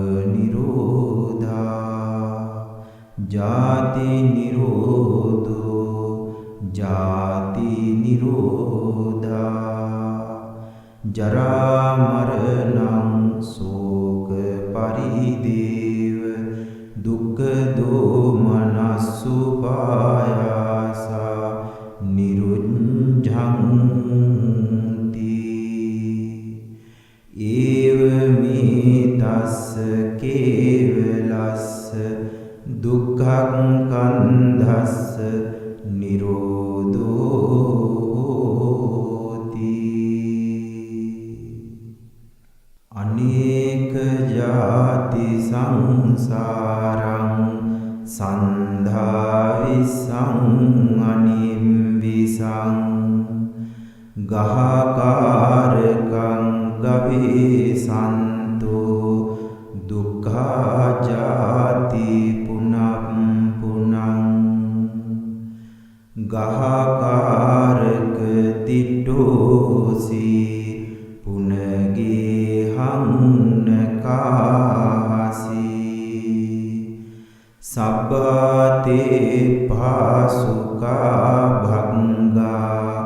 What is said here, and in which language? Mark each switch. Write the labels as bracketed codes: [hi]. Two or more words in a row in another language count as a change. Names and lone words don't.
[pi] නිරෝධා ජාති නිරෝධෝ ජාති නිරෝධා ජරා මරණං ශෝක පරිදේව දුක්ඛ දෝමනස්සුපායාසා නිරුඤ්ජන්ති ඒවමේ තස්ස කේවලස්ස දුක්ඛං කන්ධස්ස නිරෝධෝති අනේක ජාති සංසාරං සන්ධා විසං අනිම්බිසං ගහකාරකං ගවේසන්තෝ දුක්ඛා ජාති පුනං පුනං ගහකාරක තිට්ඨෝසි පුනගේ හංනකාසි සබ්බතේ පාසුකා භංගා